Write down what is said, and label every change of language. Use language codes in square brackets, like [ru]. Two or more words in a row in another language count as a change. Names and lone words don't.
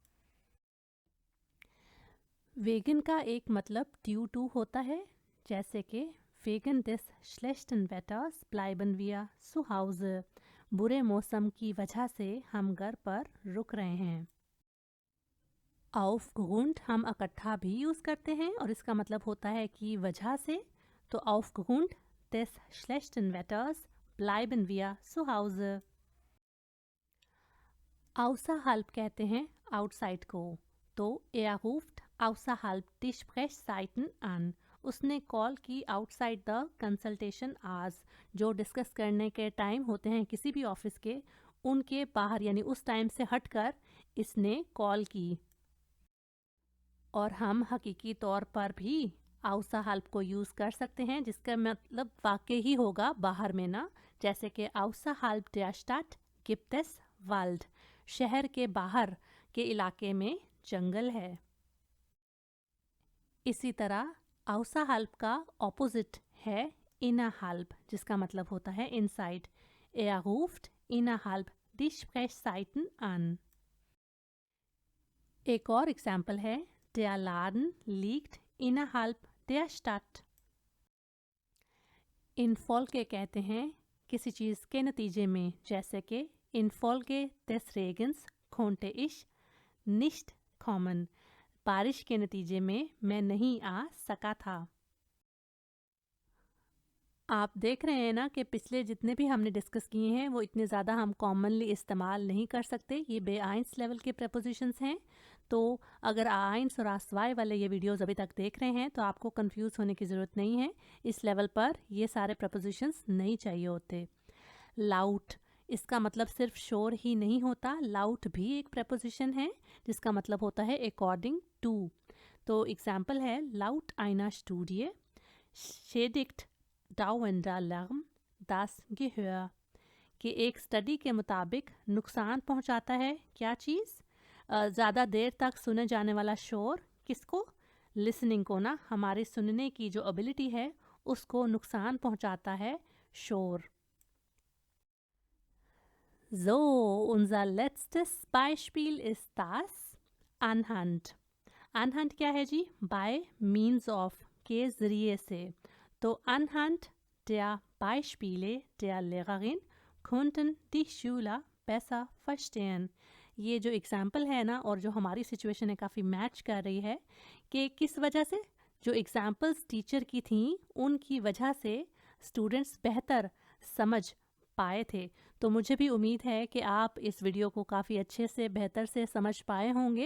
[hi] वेगन का एक मतलब [en] due to [hi] होता है, जैसे कि [de] wegen des schlechten Wetters bleiben wir zu Hause, [hi] बुरे मौसम की वजह से हम घर पर रुक रहे हैं। aufgrund हम इकट्ठा भी यूज़ करते हैं और इसका मतलब होता है कि वजह से, तो [de] aufgrund des schlechten Wetters bleiben wir zu Hause। außerhalb [hi] कहते हैं [de] outside [hi] को, तो [de] er ruft außerhalb die Sprechzeiten an, [hi] उसने कॉल की [en] outside the consultation hours, [hi] जो डिस्कस करने के टाइम होते हैं किसी भी ऑफिस के, उनके बाहर यानी उस टाइम से हटकर इसने कॉल की। और हम हकीकी तौर पर भी außerhalb को यूज़ कर सकते हैं, जिसका मतलब वाकई ही होगा बाहर में ना, जैसे कि [de] außerhalb der Stadt gibt es Wald, [hi] शहर के बाहर के इलाके में जंगल है। इसी तरह außerhalb का ऑपोजिट है innerhalb, जिसका मतलब होता है इनसाइड। [de] Er ruft innerhalb die Sprechzeiten an। [hi] एक और एग्जाम्पल है, [de] der Laden liegt innerhalb der Stadt। [hi] infolge कहते हैं किसी चीज़ के नतीजे में, जैसे कि [de] infolge des Regens konnte ich nicht kommen, [hi] बारिश के नतीजे में मैं नहीं आ सका था। आप देख रहे हैं ना कि पिछले जितने भी हमने डिस्कस किए हैं वो इतने ज़्यादा हम कॉमनली इस्तेमाल नहीं कर सकते, ये बेआइंस लेवल के प्रपोजिशंस हैं। तो अगर आइंस और आसवाई वाले ये वीडियोस अभी तक देख रहे हैं तो आपको कंफ्यूज होने की ज़रूरत नहीं है, इस लेवल पर ये सारे प्रपोजिशंस नहीं चाहिए होते। लाउट, इसका मतलब सिर्फ शोर ही नहीं होता, लाउट भी एक प्रपोजिशन है जिसका मतलब होता है [en] according to. [hi] तो एग्जाम्पल है [de] लाउट einer Studie schädigt dauernder Lärm das Gehör, [hi] कि एक स्टडी के मुताबिक नुकसान पहुंचाता है क्या चीज़, ज़्यादा देर तक सुने जाने वाला शोर किसको, लिसनिंग को ना, हमारी सुनने की जो एबिलिटी है उसको नुकसान पहुंचाता है शोर। [de] So, unser letztes Beispiel ist das anhand। [hi] anhand क्या है जी, [en] by means of [hi] के ज़रिए से, तो [de] anhand der Beispiele der Lehrerin konnten die Schüler besser verstehen। [hi] ये जो एग्ज़ाम्पल है ना और जो हमारी सिचुएशन है काफ़ी मैच कर रही है, कि किस वजह से, जो एग्ज़ाम्पल्स टीचर की थी उनकी वजह से स्टूडेंट्स बेहतर समझ पाए थे। तो मुझे भी उम्मीद है कि आप इस वीडियो को काफ़ी अच्छे से बेहतर से समझ पाए होंगे।